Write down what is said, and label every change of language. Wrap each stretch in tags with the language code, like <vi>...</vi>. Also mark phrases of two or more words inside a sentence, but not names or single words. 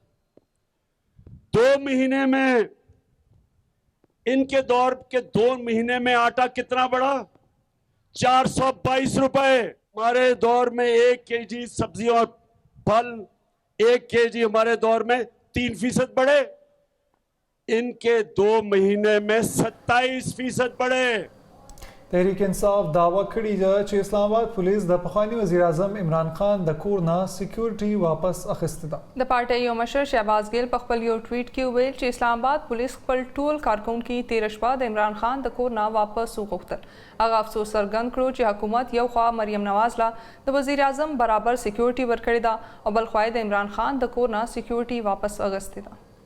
<ur>2 مہینے میں ان کے دور کے 2 مہینے میں آٹا کتنا بڑھا 422 روپے ہمارے دور میں 1 کے جی سبزی اور پھل 1 کے جی ہمارے دور میں 3% بڑھے ان کے 2 مہینے میں 27% بڑھے</ur> <ps>تحریک انصاف دعوه کړې ده چې اسلام آباد پولیس د پخوانی وزیر اعظم عمران خان د کور نه سکیورټي واپس اخیستې ده د پارټۍ یو مشر شهباز ګیل په خپل یو ټویټ کې ویل چې اسلام آباد پولیس خپل ټول کارکونکي 13 شپه د عمران خان د کور نه واپس وغوښتل هغه افسوس څرګند کړو چې حکومت یو خوا مریم نواز لا د وزیر اعظم برابر سکیورټي ورکړې ده او بل خوا د عمران خان د کور نه سکیورټي واپس اخیستې ده</ps>